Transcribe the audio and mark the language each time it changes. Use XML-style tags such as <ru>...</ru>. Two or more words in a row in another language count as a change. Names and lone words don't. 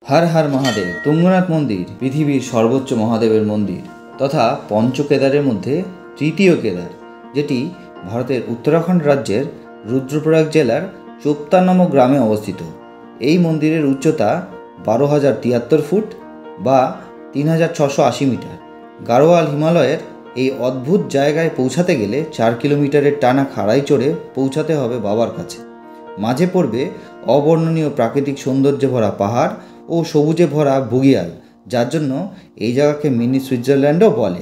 <bn>হর হর মহাদেব তুঙ্গনাথ মন্দির পৃথিবীর সর্বোচ্চ মহাদেবের মন্দির তথা পঞ্চকেদারের মধ্য তৃতীয় কেদার যেটি ভারতের উত্তরাখণ্ড রাজ্যের রুদ্রপ্রয়াগ জেলার চোপতা নামক গ্রামে অবস্থিত। এই মন্দিরের উচ্চতা 12,073 ফুট বা 3,680 মিটার। গাড়োয়াল হিমালয়ের এই অদ্ভুত জায়গায় পৌঁছাতে গেলে 4 কিলোমিটারের টানা খাড়াই চড়ে পৌঁছাতে হবে বাবার কাছে। মাঝে পড়বে অবর্ণনীয় প্রাকৃতিক সৌন্দর্যে ভরা পাহাড় ও সবুজে ভরা বুগিয়াল, যার জন্য এই জায়গাকে মিনি সুইজারল্যান্ডও বলে।</bn>